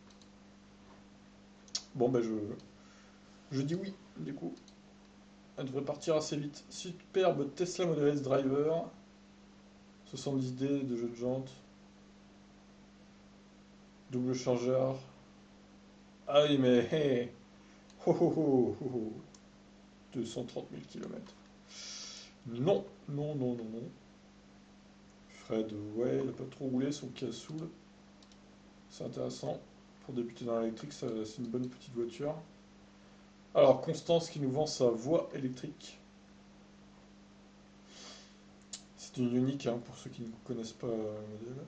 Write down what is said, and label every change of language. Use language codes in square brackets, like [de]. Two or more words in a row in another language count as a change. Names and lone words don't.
[fr] Bon ben je dis oui, du coup. Elle devrait partir assez vite. Superbe Tesla Model S Driver. 70D de jeu de jantes. Double chargeur. Ah oui mais hey. Ho, ho, ho, ho, ho. 230 000 km. Non, non, non, non, non. Fred, ouais, il a pas trop roulé, son Kia Soul. C'est intéressant. Pour débuter dans l'électrique, c'est une bonne petite voiture. Alors, Constance qui nous vend sa voie électrique. C'est une unique, hein, pour ceux qui ne connaissent pas le modèle.